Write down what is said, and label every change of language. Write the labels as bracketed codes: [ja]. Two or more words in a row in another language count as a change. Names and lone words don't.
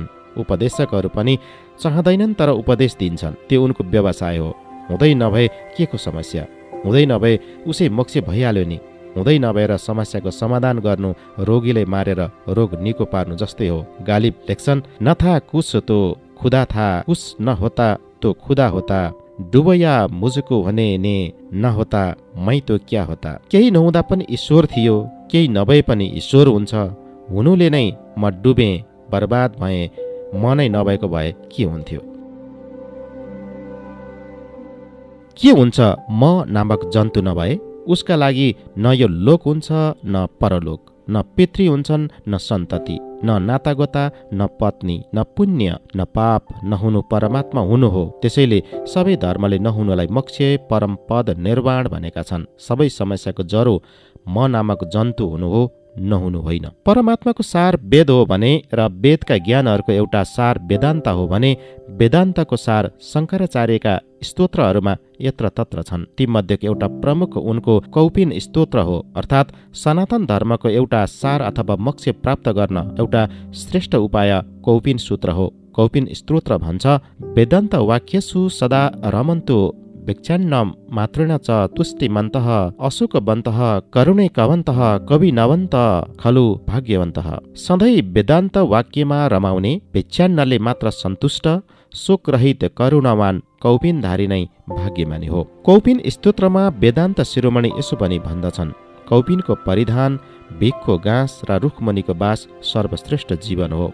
[ne] उपदेशकहरू पनि चाहँदैनन्, तर उपदेश दिन्छन्। त्यो उनको व्यवसाय हो। हुँदै नभए के को समस्या? हुँदै नभए उसै मोक्ष भइहाल्यो नि। हुँदै नभएर समस्याको समाधान गर्नु रोगीलाई मारेर रोग निको पार्नु जस्तै हो। [ur] गालिब लेख्छन्, نہ تھا کچھ تو خدا تھا، کچھ نہ ہوتا تو خدا ہوتا، ڈبویا مجھ کو بھنے نے نہ ہوتا میں تو کیا ہوتا. [ne] केही नहुँदा पनि ईश्वर थियो, केही नभए पनि ईश्वर हुन्छ। हुनुले नै म डुबेँ, बर्बाद भएँ, म नै नभएको भए के हुन्थ्यो? के हुन्छ म नामक जन्तु नभए? उसका लागि न यो लोक हुन्छ न परलोक, न पितृ हुन्छन् न सन्तति, न नातागोता, न पत्नी, न पुण्य, न पाप। नहुनु परमात्मा हुनु हो। त्यसैले सबै धर्मले नहुनुलाई मोक्ष, परम पद, निर्वाण भनेका छन्। सबै समस्याको जरो म नामक जन्तु हुनु हो, नहुनु होइन। परमात्माको सार वेद हो भने र वेदका ज्ञानहरूको एउटा सार वेदान्त हो भने वेदान्तको सार शङ्कराचार्यका स्तोत्रहरूमा यत्र तत्र छन्। तीमध्येको एउटा प्रमुख उनको कौपिन स्तोत्र हो। अर्थात् सनातन धर्मको एउटा सार अथवा मोक्ष प्राप्त गर्न एउटा श्रेष्ठ उपाय कौपिन सूत्र हो। कौपिन स्तोत्र भन्छ, [sa] वेदान्त वाक्यसु सदा रमन्तु भिक्षान्न मातृण च तुष्टिमन्तः अशोकवन्तः करुणैकवन्तः कविनवन्त खलु भाग्यवन्तः। [ne] सधैँ वेदान्त वाक्यमा रमाउने, भिक्षान्नले मात्र सन्तुष्ट, शोकरहित करुणवान कौपिनधारी नै भाग्यमानी हो। कौपिन स्तोत्रमा वेदान्त शिरोमणि यसो पनि भन्दछन्, कौपिनको परिधान भिखको गाँस र रुखमुनिको बास सर्वश्रेष्ठ जीवन हो।